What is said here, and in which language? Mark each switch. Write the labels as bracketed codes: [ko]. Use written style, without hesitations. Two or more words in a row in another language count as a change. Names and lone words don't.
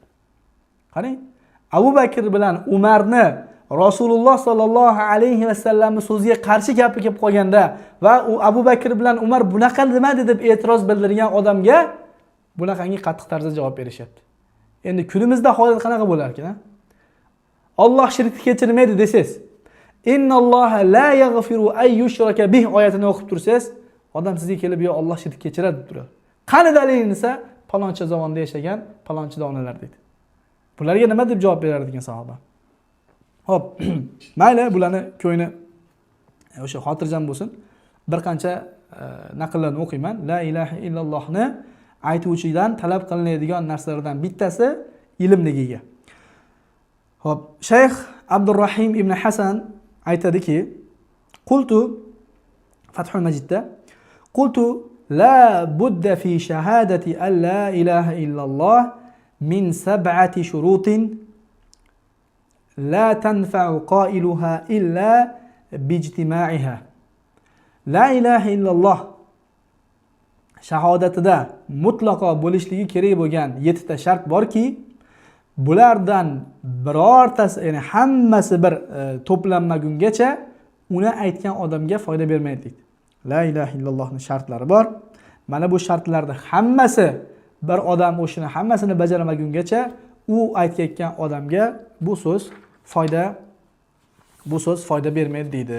[uz] Qarang, Abu Bakr bilan Umarni Rasululloh sallallohu alayhi vasallamning so'ziga qarshi gapi kelib qolganda va u Abu Bakr bilan Umar bunaqa demadi deb e'tiroz bildirgan odamga bunaqangi qattiq tarzda javob berishyapti. Endi kunimizda holat qanaqa bo'lar ekan? Alloh shirkni kechirmaydi desangiz, [ar] إن الله لا يغفر أن يشرك به [uz] oyatini o'qib tursangiz, odam sizga kelib yo Alloh shirk kechiradi deb turadi. Qani dalilin esa paloncha zamonda yashagan palonchi donalar deydi. Bularga nima deb javob berar degan sahoba. Hop, mayli, bularni ko'yni o'sha xotirjam bo'lsin. Bir qancha naqllarni o'qiyman. La ilaha illallohni aytuvchidan talab qilinadigan narsalardan bittasi ilmligiga. Hop, Shayx Abdurrahim ibn Hasan aytadiki, [ar] قلت فتح المجيد قلت لا بد في شهادة أن لا إله إلا الله من 7 شروط لا تنفع قائلها إلا باجتماعها. لا إله إلا الله [uz] shahodatida mutlaqo bo'lishligi kerak bo'lgan 7 ta shart borki, bulardan birortasi, ya'ni hammasi bir to'planmagungacha uni aytgan odamga foyda bermaydi deydi. La ilaha illallohning shartlari bor. Mana bu shartlarning hammasi bir odam o'shini hammasini bajarmagungacha u aytayotgan odamga bu so'z foyda bermaydi deydi.